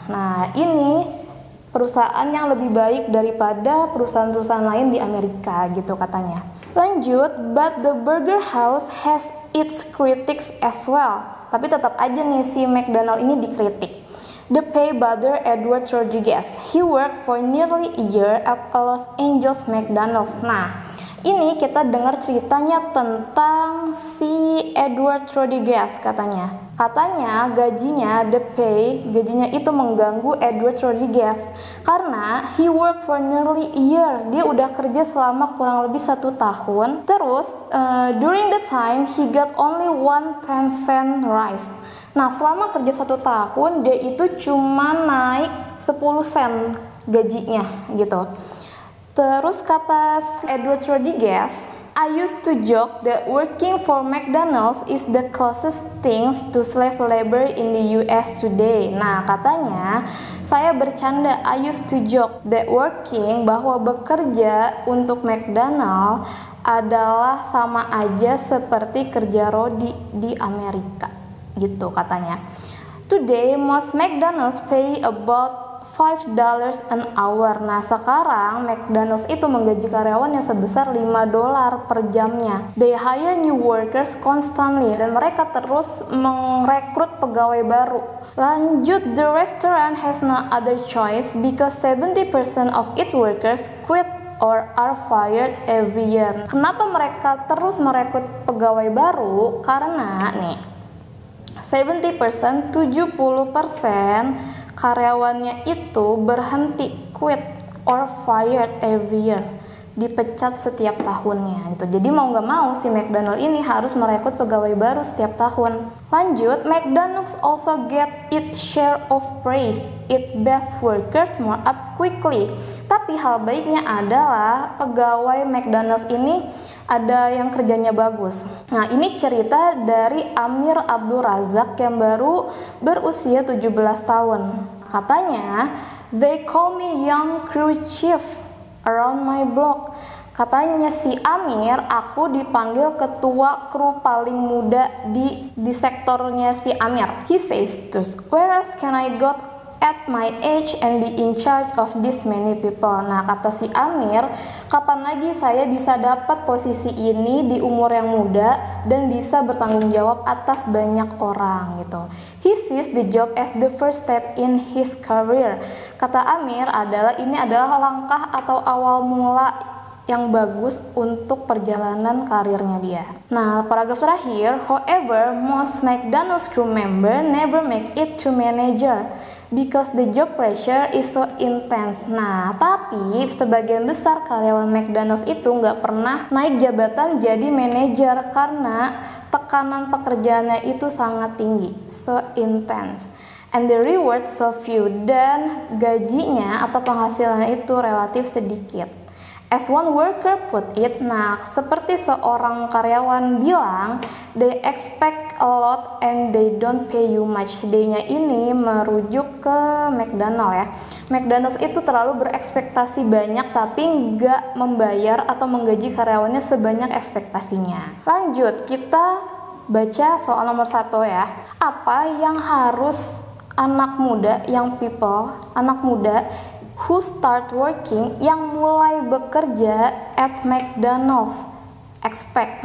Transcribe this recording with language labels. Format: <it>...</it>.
<id>Nah, ini perusahaan yang lebih baik daripada perusahaan-perusahaan lain di Amerika gitu katanya. Lanjut,</id> <en>but the Burger House has its critics as well.</en> <id>Tapi tetap aja nih si McDonald ini dikritik.</id> <en>The pay bother Edward Rodriguez. He worked for nearly a year at Los Angeles McDonald's. Nah,</en> <id>Ini kita dengar ceritanya tentang si Edward Rodriguez katanya. Katanya gajinya, gajinya itu mengganggu Edward Rodriguez karena</id> <en>he worked for nearly a year.</en> <id>Dia udah kerja selama kurang lebih 1 tahun. Terus</id> <en>during the time he got only 1 10-cent rise.</en> <id>Nah, selama kerja 1 tahun dia itu cuma naik 10 sen gajinya gitu. Terus kata si</id> <en>Edward Rodriguez, I used to joke that working for McDonald's is the closest things to slave labor in the US today.</en> <id>Nah, katanya saya bercanda,</id> <en>I used to joke that working,</en> <id>bahwa bekerja untuk McDonald's adalah sama aja seperti kerja rodi di Amerika, gitu katanya.</id> <en>Today most McDonald's pay about $5 an hour.</en> <id>Nah, sekarang McDonald's itu menggaji karyawannya sebesar $5 per jamnya.</id> <en>They hire new workers constantly,</en> <id>dan mereka terus merekrut pegawai baru. Lanjut,</id> <en>the restaurant has no other choice because 70% of its workers quit or are fired every year.</en> <id>Kenapa mereka terus merekrut pegawai baru? Karena nih, 70%, 70% karyawannya itu berhenti,</id> <en>quit or fired every year,</en> <id>dipecat setiap tahunnya gitu. Jadi mau nggak mau si McDonald ini harus merekrut pegawai baru setiap tahun. Lanjut,</id> <en>McDonald's also get its share of praise. It best workers more up quickly.</en> <id>Tapi hal baiknya adalah pegawai McDonald's ini ada yang kerjanya bagus. Nah, ini cerita dari Amir Abdul Razak yang baru berusia 17 tahun. Katanya,</id> <en>they call me young crew chief around my block.</en> <id>Katanya si Amir, aku dipanggil ketua kru paling muda di sektornya si Amir.</id> <en>He says,</en> <id>terus,</id> <en>where else can I go at my age and be in charge of this many people?</en> <id>Nah, kata si Amir, kapan lagi saya bisa dapat posisi ini di umur yang muda dan bisa bertanggung jawab atas banyak orang gitu.</id> <en>He sees the job as the first step in his career.</en> <id>Kata Amir ini adalah langkah atau awal mula yang bagus untuk perjalanan karirnya dia. Nah, paragraf terakhir,</id> <en>however, most McDonald's crew member never make it to manager because the job pressure is so intense.</en> <id>Nah, tapi sebagian besar karyawan McDonald's itu nggak pernah naik jabatan jadi manajer karena tekanan pekerjaannya itu sangat tinggi,</id> <en>so intense. And the reward so few,</en> <id>dan gajinya atau penghasilannya itu relatif sedikit.</id> <en>As one worker put it,</en> <id>nah seperti seorang karyawan bilang,</id> <en>they expect a lot and they don't pay you much.</en> <id>They-nya ini merujuk ke McDonald's ya. McDonald's itu terlalu berekspektasi banyak tapi nggak membayar atau menggaji karyawannya sebanyak ekspektasinya. Lanjut, kita baca soal nomor 1 ya. Apa yang harus anak muda, anak muda</id> <en>who start working,</en> <id>yang mulai bekerja</id> <en>at</en> <id>McDonald's</id> <en>expect.</en>